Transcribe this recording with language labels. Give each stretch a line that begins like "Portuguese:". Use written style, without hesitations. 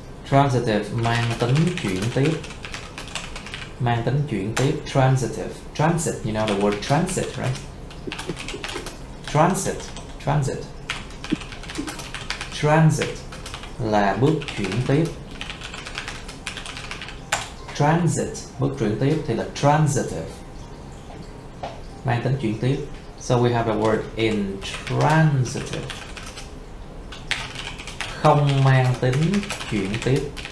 Vietnamese: Transitive mang tính chuyển tiếp. Mang tính chuyển tiếp. Transitive.
English: Transit, you know the word transit, right? Transit. Transit.
Vietnamese: Transit là bước chuyển tiếp. Transit, bước chuyển tiếp thì là transitive. Mang tính chuyển tiếp.
English: So we have a word intransitive.
Vietnamese: Không mang tính chuyển tiếp.